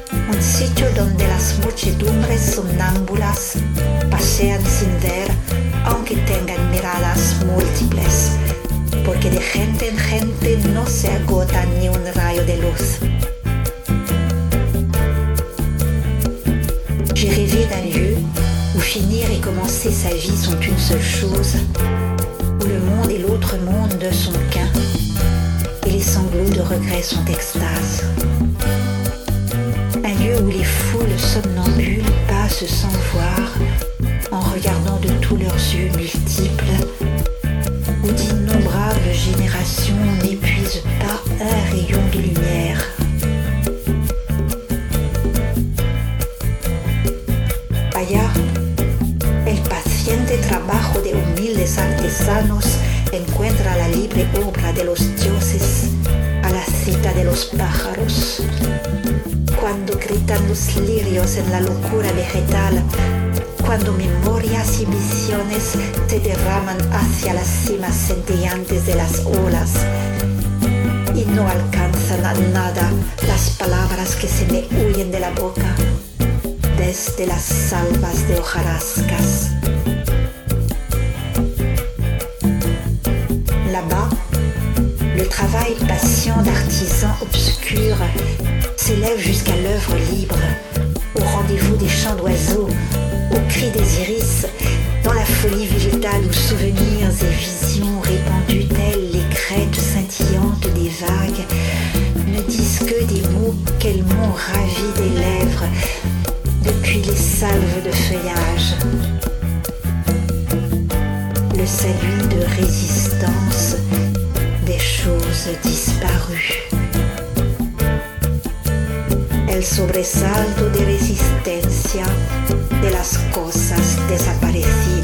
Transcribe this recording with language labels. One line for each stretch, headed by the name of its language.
Spanish: Un sitio donde las muchedumbres somnámbulas pasean sin ver, aunque tengan miradas múltiples, porque de gente en gente no se agota ni un rayo de luz.
French: J'ai rêvé d'un lieu où finir et commencer sa vie sont une seule chose, où le monde et l'autre monde ne sont qu'un, et les sanglots de regret sont extase. Un lieu où les foules somnambules passent sans voir, en regardant de tous leurs yeux multiples, où d'innombrables générations n'épuisent pas un rayon de lumière.
Spanish: Allá, el paciente trabajo de humildes artesanos encuentra la libre obra de los dioses a la cita de los pájaros. Cuando gritan los lirios en la locura vegetal, cuando memorias y visiones se derraman hacia las cimas centellantes de las olas y no alcanzan a nada las palabras que se me huyen de la boca desde las salvas de hojarascas.
French: Là-bas, le travail patient d'artisans obscurs s'élève jusqu'à l'œuvre libre, au rendez-vous des chants d'oiseaux, au cri des iris, dans la folie végétale où souvenirs et visions répandues telles les crêtes scintillantes des vagues ne disent que des mots qu'elles m'ont ravi des lèvres depuis les salves de feuillage. Le salut de résistance des choses disparues.
Spanish: El sobresalto de resistencia de las cosas desaparecidas.